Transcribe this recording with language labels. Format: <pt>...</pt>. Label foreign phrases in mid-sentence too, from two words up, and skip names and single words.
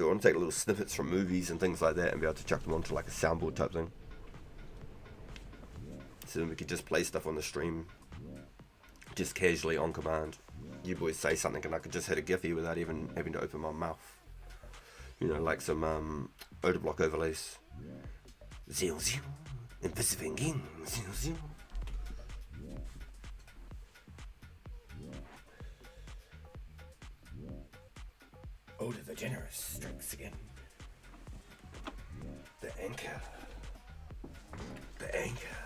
<en>I want to take little snippets from movies and things like that and be able to chuck them onto like a soundboard type thing. So then we could just play stuff on the stream, just casually on command. You boys say something and I could just hit a Giphy without even having to open my mouth. You know, like some odor block overlays. Zing zing, invisiving, zing zing. Odor the Generous strikes again. The anchor. The anchor.</en>